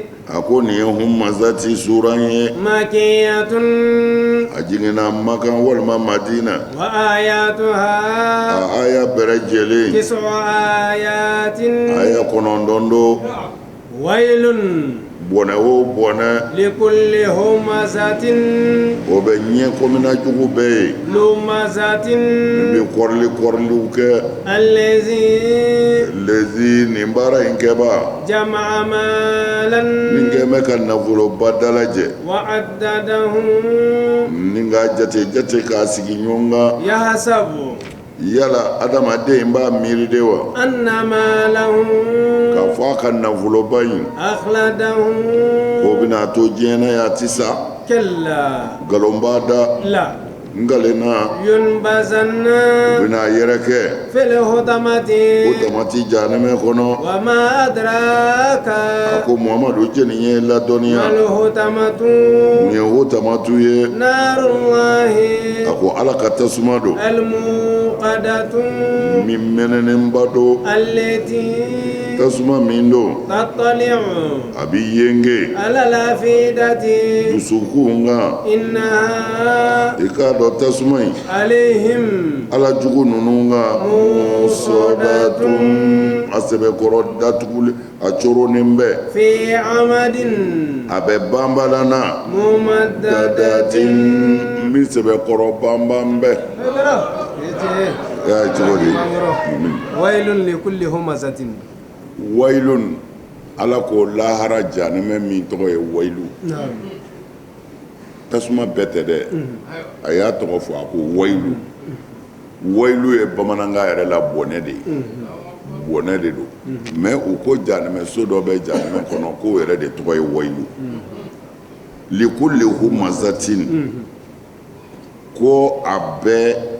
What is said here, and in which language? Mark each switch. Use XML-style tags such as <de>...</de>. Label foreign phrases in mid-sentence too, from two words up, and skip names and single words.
<bm>a ko nin ye humazati sura ye</bm> <ar>makiyatun</ar> <bm>a jiginna makan walima madina</bm> <ar>wa ayatuha</ar> <bm>a aya bɛrɛ jɛlen</bm> <ar>tis'u ayatin</ar> <bm>aya 9 do</bm> <ar>wailun</ar> <bm>bɔnɛ o bɔnɛ</bm> <ar>لكل همزة</ar> <bm>o bɛ ɲɛ komina jugu bɛɛ ye</bm> <ar>لمزة</ar> <bm>min bɛ kɔriliw kɛ</bm> <ar>الذي</ar> <bm>lezi nin baara in kɛba</bm> <ar>جمع مالا</ar> <bm>min kɛ bɛ ka nafoloba dalajɛ</bm> <ar>وعدده</ar> <bm>ni ka jate k'a sigi ɲɔgɔn kan</bm> <ar>يحسب</ar> <bm>yala adamaden b'a miiri de wa</bm> <ar>أن ماله</ar> <bm>k'a fɔ a ka nafoloba in</bm> <ar>أخلده</ar> <bm>k'o bɛna to diɲɛ na yan a ti sa</bm> <ar>كلا</ar> <bm>nkalon b'a da</bm> <ar>لا</ar> <bm>nkalena</bm> <ar>ينبذن</ar> <bm>u bɛna yɛrɛ kɛ</bm> <ar>في الهضمة</ar> <bm>o tamati jahanɛmɛ kɔnɔ</bm> <ar>وما أدراك</ar> <bm>a ko muhamadu jɛni ye</bm> <ar>ما</ar> <bm>ladɔnniya</bm> <ar>الهضمة</ar> <bm>nin ye o tamatu ye</bm> <ar>نار الله</ar> <bm>a ko ala ka tasuma don</bm> <ar>الموقدة</ar> <bm>min mɛnɛnenba don</bm> <ar>التي</ar> <bm>tasuma min don</bm> <ar>تطلع</ar> <bm>a bi yenge</bm> <ar>على الأفئدة</ar> <bm>dusukun kan</bm> <ar>إنها</ar> <bm>i k'a dɔn tasuma in</bm> <ar>عليهم</ar> <bm>ala jugu ninnu kan</bm> <ar>مؤصدة</ar> <bm>a sɛbɛkɔrɔ datuguli a coronen bɛ</bm> <ar>في عمد</ar> <bm>a bɛ banbalana</bm> <ar>ممددة</ar> <bm>min sɛbɛkɔrɔ banban bɛ ya cogo di</bm> <ar>ويل لكل همزة</ar> <bm>wailun ala ko lahara jahanɛmɛ min tɔgɔ ye wailu tasuma bɛɛ tɛ dɛ a y'a tɔgɔ fɔ a ko wailu wailu ye bamanankan yɛrɛ la bɔnɛ de ye bɔnɛ de don mais u ko jahanɛmɛ so dɔ bɛ jahanɛmɛ kɔnɔ k'o yɛrɛ de tɔgɔ ye</bm> <ar>ويل لكل همزة</ar> <bm>ko a bɛɛ</bm>